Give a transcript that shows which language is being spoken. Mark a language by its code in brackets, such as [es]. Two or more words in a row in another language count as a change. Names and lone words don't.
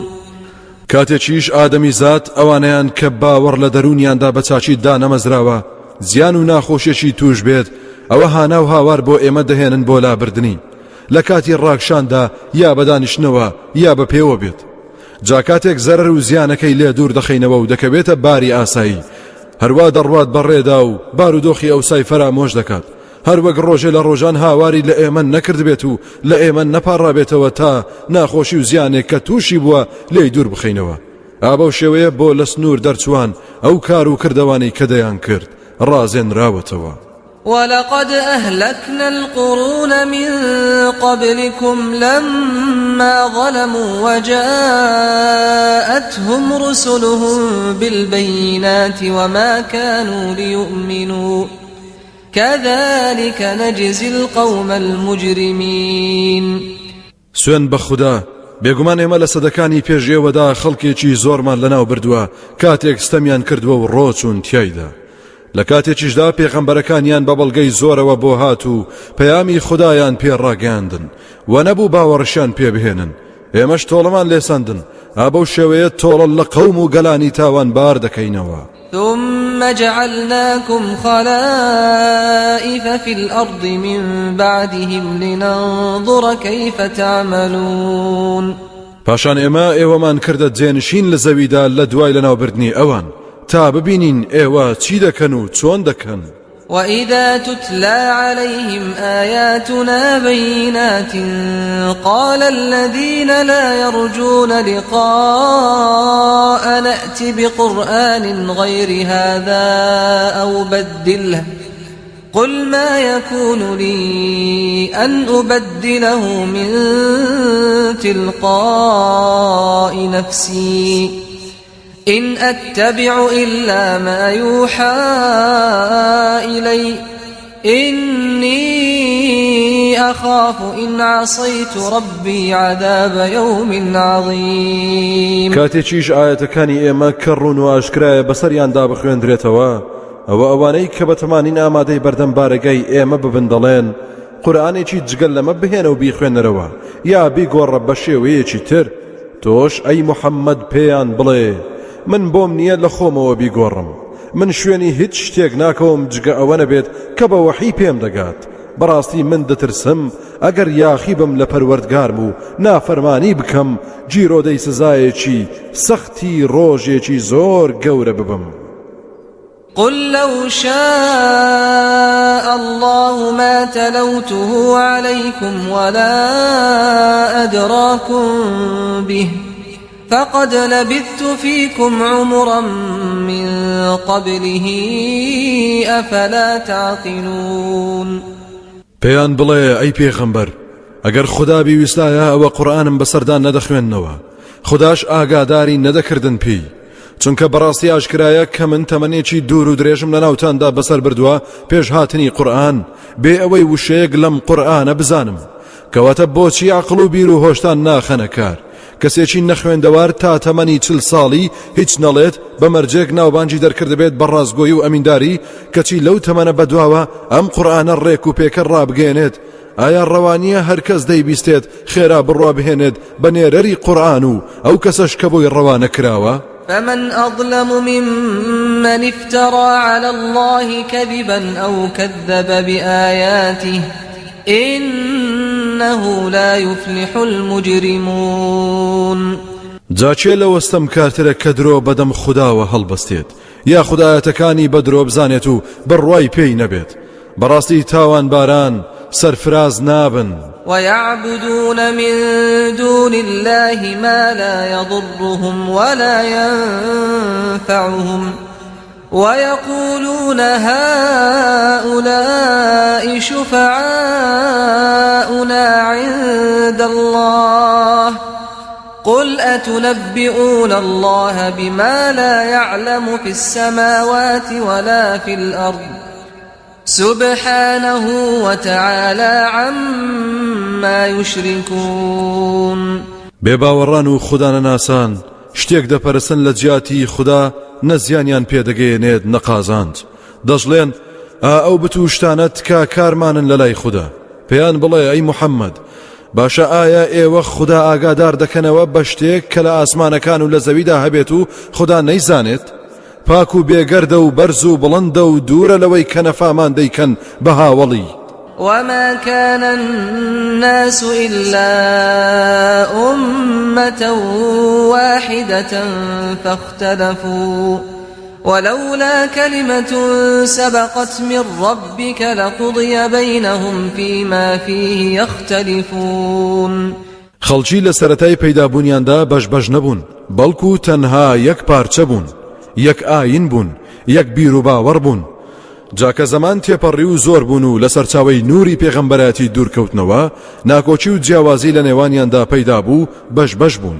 [ckb] کاتێکیش ئادەمی زات ئەوانەیان کە باوەڕ لە دەرونیاندا بە چاچیدا نەمەزراوە زیان و ناخۆشیێکی توش بێت ئەوە هانا و هاوار بۆ ئێمە دەهێنن بۆ لابردنی لە کاتی ڕاکشاندا یا بەدانیشتنەوە یا بە پێوە بێت جا کاتێک زەرەر و زیانەکەی لێ دوور دەخینەوە و دەکەوێتە باری ئاسایی هەروە دەڕوات بەڕێدا و بارودۆخی ئەوسای فەرامۆش دەکات هەر وەک ڕۆژێ لە ڕۆژان هاواری لە ئێمە نەکرد بێت و لە ئێمە نەپاڕابێتەوە تا ناخۆشی و زیانێک کە تووشی بووە لێی دوور بخینەوە ئابەو شێوەیە بۆ لە سنوور دەرچوان ئەو کار و کردەوانەی کە دەیان کرد ڕازێنراوەتەوە [ar] ولقد أهلكنا القرون من قبلكم لما ظلموا وجاءتهم رسلهم بالبينات وما كانوا ليؤمنوا كذلك نجزي القوم المجرمين. [ckb] سوێن بە خوددا بێگومان ئێمە لە سەدەکانی پێشێوەدا خەڵکێکی زۆرمان لەناو بردووە کاتێک ستەمیان کردووە و ڕۆچوون تیایدا. لە کاتێکیشدا پێغەمبەرەکانیان بە بەڵگەی زۆرەوە بۆ هات و پەیامی خودایان پێڕاگەاندن و نەبوو باوەڕشیان پێبهێنن. ئێمەش تۆڵەمان لێساندن ئابە شێوەیە تۆڵە لە قەوم و گەلانی تاوانبار دەکەینەوە. [ar] ثم جعلناكم خلائف في الأرض من بعدهم لننظر كيف تعملون. [ckb] پاشان ئێمە ئێوەمان کردە جێنشین لە زەویدا لە دوای لەناوبردنی ئەوان تا ببینین ئێوە چی دەکەن و چۆن دەکەن. [ar] وإذا تتلى عليهم آياتنا بينات قال الذين لا يرجون لقاء نأت بقرآن غير هذا أو بدله قل ما يكون لي أن أبدله من تلقاء نفسي إن أتبع إلا ما يوحى إلي إني أخاف إن عصيت ربي عذاب يوم عظيم. [ckb] کاتێکیش ئاەتەکانی ئێمە کەڕون و ئاشکرایە بەسەریاندا بخوێندرێتەوە ئەوە ئەوانەی کە بەتەمانین ئامادەی بەردەم بارەگەی ئێمە ببن دەڵێن قورئانێکی جگەل لەمە بهێنە و بیخوێنەرەوە یا بیگۆڕە بە شێوەیەکی تر. تۆش ئەی محەممەد پێیان بڵێ من بۆم نییە لە خۆمەوە بیگۆڕم، من شوێنی هیچ شتێک ناکەوم جگە ئەوە نەبێت کە بە وەحی پێم دەگات. بەڕاستی من دەترسم ئەگەر یاخی بم لە پەروەردگارم و نافەرمانی بکەم جیرۆدەی سزایەکی سەختی ڕۆژێکی زۆر گەورە ببم. [ar] قل لو شاء الله ما تلوته عليكم ولا أدراكم به فقد لبثت فيكم عمرا من قبله أفلا تعقلون. [ckb] پێیان بڵێ ئەی پێغەمبەر ئەگەر خوددا بیویستایە ئەوە قورئانم بەسەردا نەدەخوێننەوە خودداش ئاگاداری نەدەکردن پێی، چونکە بەڕاستی ئاشکرایە کە من تەمەنێکی دوور و درێژم لە ناوتاندا بەسەر بردووە پێش هاتنی قورئان بێ ئەوەی وشەیەک لەم قورئانە بزانم. کەواتە بۆچی عەقڵ و بیر و هۆشتان ناخەنە کار؟ کەسێکی نەخوێندەوار تا تەمەنی 40 ساڵی هیچ نەڵێت بەمەرجێک ناوبانجی دەرکردبێت بە ڕازگۆیی و ئەمینداری کەچی لەو تەمەنە بەدواوە ئەم قورئانە ڕێک و پێکە ڕابگەێنێت. ئایا ڕەوانیە هەرکەس دەیبیستێت خێرا بڕوا بهێنێت بە نێرەری قورئان و ئەو کەسەش کە بۆی ڕەوانە کراوە؟ [ar] فمن أظلم ممن افترى على الله كذبا أو كذب بآياته إنه لا يفلح المجرمون. [ckb] جاچێ لە وەستەم کارترە کە درۆ بەدەم خودداوە هەڵبەستێت یا خودایەتەکانی بە درۆ بزانێت و بڕوای پێی نەبێت. بەڕاستی تاوان باران سەرفراز نابن. [ar] ويعبدون من دون الله ما لا يضرهم ولا ينفعهم ويقولون هؤلاء شفعاؤنا عند الله قل أتنبئون الله بما لا يعلم في السماوات ولا في الأرض سبحانه وتعالى عما يشركون. [ckb] بێباوەڕان و خوددانە ناسان شتێک دەپەرستن لە جیاتی خوددا نەزیانیان پێدەگەیەنێت نەقازاند. دەژڵێن ئەو بتوشتانە تکا کارمانن لە لای خوددا. پێیان بڵێ ئەی محەممەد باشە ئایا ئێوە خوددا ئاگادار دەکەنەوە بە شتێک کە لە ئاسمانەکان و لە زەویدا هەبێت و خوددا نەیزانێت؟ پاک و بێگەردە و بەرز و بڵندە و دوورە لەوەی کە نەفامان دەیکەن بە هاوڵی. [ar] وما كان الناس إلا أمة واحدة فاختلفوا ولولا كلمة سبقت من ربك لقضي بينهم فيما فيه يختلفون. [ckb] خەڵکی لە سەرەتای پەیدابوونیاندا بەش نەبوون بەڵکو تەنها یەک پارچە بوون، یەک ئاین بوون، یەک بیر و باوەڕ بوون. جاکە زەمان تێپەڕی و زۆر بوون و لە سەرچاوەی نوری پێغەمبەرەتی دوورکەوتنەوە ناکۆچی و جیاوازی لە نێوانیاندا پەیدا بوو بەش بوون.